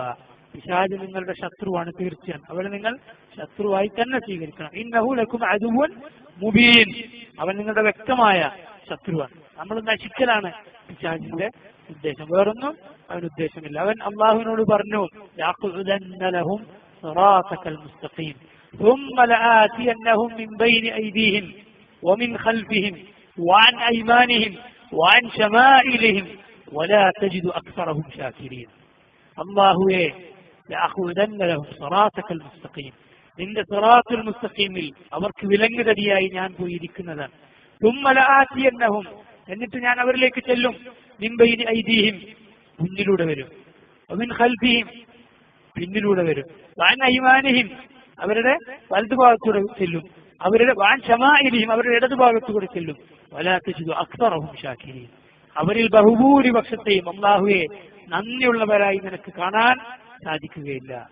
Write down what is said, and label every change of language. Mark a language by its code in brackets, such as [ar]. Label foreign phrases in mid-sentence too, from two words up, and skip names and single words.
[ml] പിശാച് നിങ്ങളുടെ ശത്രുവാണ്, തീർച്ചയാണ് അവനെ നിങ്ങൾ ശത്രുവായി തന്നെ സ്വീകരിക്കണം. [ar] إنه لكم عدو مبين, [ml] അവൻ നിങ്ങളുടെ വ്യക്തമായ ശത്രുവാണ്. നമ്മൾ നശിക്കലാണ് പിശാചിന്റെ ഉദ്ദേശം, വേറൊന്നും അവന് ഉദ്ദേശമില്ല. അവൻ അള്ളാഹുവിനോട് പറഞ്ഞു, [ar] لأقعدن لهم صراطك المستقيم ثم لآتينهم من بين أيديهم ومن خلفهم وعن أيمانهم وعن شمائلهم ولا تجد أكثرهم شاكرين. [ml] അല്ലാഹുവേ [ar] لأقعدن لهم صراطك المستقيم, [ml] നിന്റെ സിറാത്തുൽ മുസ്തഖീമിൽ അവർക്ക് വിലങ്ങുതടിയായി ഞാൻ പോയിരിക്കുന്നതാണ്. [ar] ثم لآتينهم, [ml] എന്നിട്ട് ഞാൻ അവരിലേക്ക് ചെല്ലും. [ar] من بين أيديهم, [ml] മുന്നിലൂടെ വരും. [ar] ومن خلفهم, [ml] പിന്നിലൂടെ വരും. [ar] وعن أيمانهم, [ml] അവരുടെ വലതുഭാഗത്തൂടെ ചെല്ലും. അവരുടെ [ar] وعن شمائلهم, [ml] അവരുടെ ഇടതുഭാഗത്തൂടെ ചെല്ലും. [ar] ولا تجد أكثرهم شاكرين, [ml] അവരിൽ ബഹുഭൂരിപക്ഷത്തെയും അല്ലാഹുവേ നന്ദിയുള്ളവരായി നിനക്ക് കാണാൻ സാധിക്കുകയില്ല.